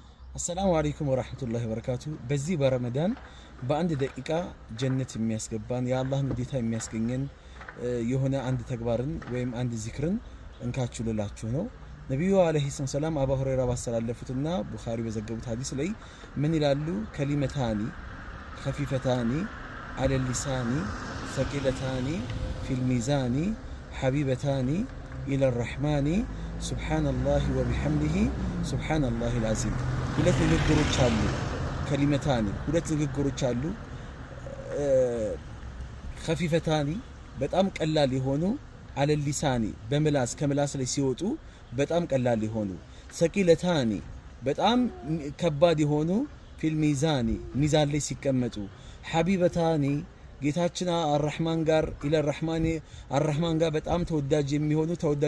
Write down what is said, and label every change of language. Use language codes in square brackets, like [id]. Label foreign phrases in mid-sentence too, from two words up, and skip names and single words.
[ar] السلام عليكم ورحمة الله وبركاته. [am] በዚ በረመዳን በአንድ ደቂቃ ጀነት የሚያስገባን የአላህን ውዴታ የሚያስገኘን የሆነ አንድ ተግባርን ወይም አንድ ዚክርን እንካችሁ ልላችሁ ነው። ነብዩ አለይሂ ሰላም አቡ ሁረይራ ባስተላለፉትና ቡኻሪ በዘገቡት ሐዲስ ላይ ምን ይላሉ? [ar] ከሊመታኒ خفيفتان على اللسان ثقيلتان في الميزان حبيبتان إلى الرحمن سبحان الله وبحمده سبحان الله العظيم. [am] ሁለት ንግግሮች አሉ። ከሊመታኒ ሁለት ንግግሮች አሉ። خفيفتان በጣም ቀላል የሆኑ [ar] على اللسان [am] በምላስ ከምላስ ላይ ሲወጡ በጣም ቀላል የሆኑ ثقيلتان በጣም ከባድ የሆኑ [ar] في الميزان [am] ሚዛን ላይ ሲቀመጡ ሐቢበታኒ ጌታችን አርrahማን ጋር [ar] إلى الرحمن [am] ጋር በጣም ተወዳጅ የሚሆኑ ተወዳጅ